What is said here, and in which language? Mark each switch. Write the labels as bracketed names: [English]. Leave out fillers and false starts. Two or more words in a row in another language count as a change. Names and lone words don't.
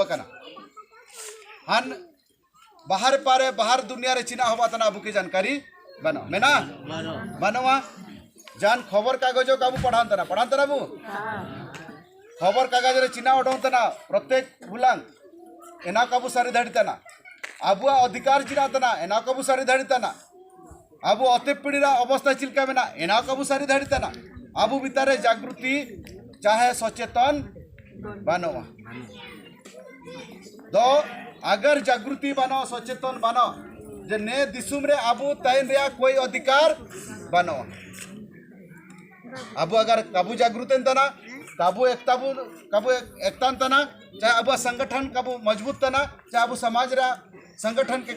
[Mundari] कना हन बाहर दुनिया रे चिना हवा तना अबू की जानकारी बनो मेना बनवा जान खबर कागज को अबू पढ़ान तना अबू खबर कागज रे चिना उठान तना प्रत्येक बुलांग एना कबू सारी धाड़ी तना अबू अधिकार चिना तना एना कबू सारी धाड़ी तना अबू अते पीढ़ी अवस्था चिलका मेना एना कबू सारी धाड़ी तना अबू भीतर जागृति चाहे सचेतन बनवा तो अगर जागृति बनो सचेतन बनो जे ने दिसुम रे अबू तैन रे कोई अधिकार बनो अबू अगर कबू जागृतन तना कबू एकता तना चाहे अबू संगठन कबू मजबूत तना चाहे अबू समाज रा संगठन के